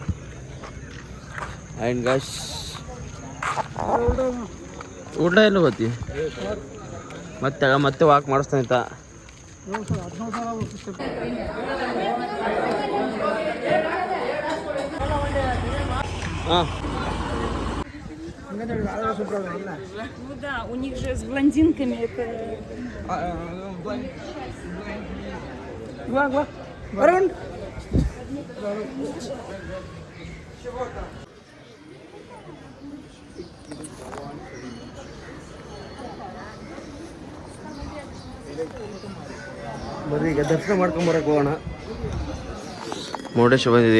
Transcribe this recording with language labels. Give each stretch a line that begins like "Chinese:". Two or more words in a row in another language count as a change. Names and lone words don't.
English: and guys
Kannada: ಊಟ ಎಲ್ಲ ಗೊತ್ತಿ ಮತ್ತೆ ವಾಕ್ ಮಾಡಿಸ್ತಾನೆ ಆಯ್ತಾ. ಹಾಂ
Russian: Ну да, у них же с блондинками это...
Kannada: Varun! ಬರ್ರಿ ಈಗ ದರ್ಶನ ಮಾಡ್ಕೊಂಬರಕ್ಕೆ ಹೋಗೋಣ. ಮುರುಡೇಶ್ವರ ಬಂದಿದೆ.